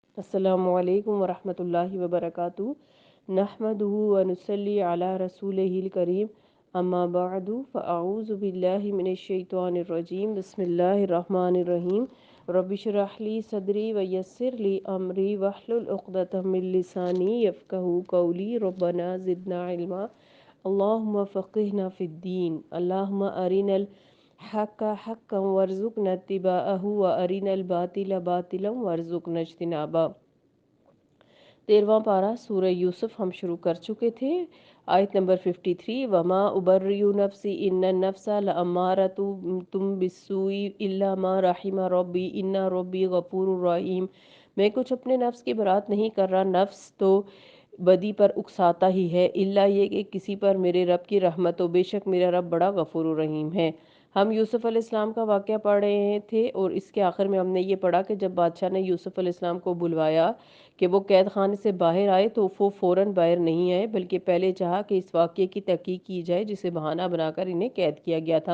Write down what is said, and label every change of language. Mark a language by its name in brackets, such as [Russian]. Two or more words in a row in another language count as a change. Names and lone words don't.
[Arabic] السلام عليكم ورحمة الله وبركاته نحمده ونصلي على رسوله الكريم أما بعد فأعوذ بالله من الشيطان الرجيم بسم الله الرحمن الرحيم رب اشرح لي صدري ويسر لي أمري واحلل عقدة من لساني يفقهوا قولي ربنا زدنا علما اللهم فقهنا في الدين اللهم أرنا الحق حقا وارزقنا اتباعه وأرنا الباطل باطلا وارزقنا اجتنابه. [Hindi] 13वां पारा सूरह यूसुफ हम शुरू कर चुके थे। आयत नंबर 53, [Arabic] وما أبرئ نفسي إن النفس لأمارة بالسوء إلا ما رحم ربي إن ربي غفور رحيم. [Hindi] मैं कुछ अपने नफ्स की बरात नहीं कर रहा, नफ्स तो बदी पर उकसाता ही है, इल्ला ये कि किसी पर मेरे रब की रहमत हो, बेशक मेरा रब बड़ा गफूर रहीम है। हम यूसुफ अलैहिस्सलाम का वाक़या पढ़ रहे थे और इसके आखिर में हमने ये पढ़ा कि जब बादशाह ने यूसुफ अलैहिस्सलाम को बुलवाया कि वो कैद खाने से बाहर आए, तो वो फ़ौरन बाहर नहीं आए, बल्कि पहले चाहा कि इस वाक़ये की तहकीक की जाए जिसे बहाना बनाकर इन्हें कैद किया गया था।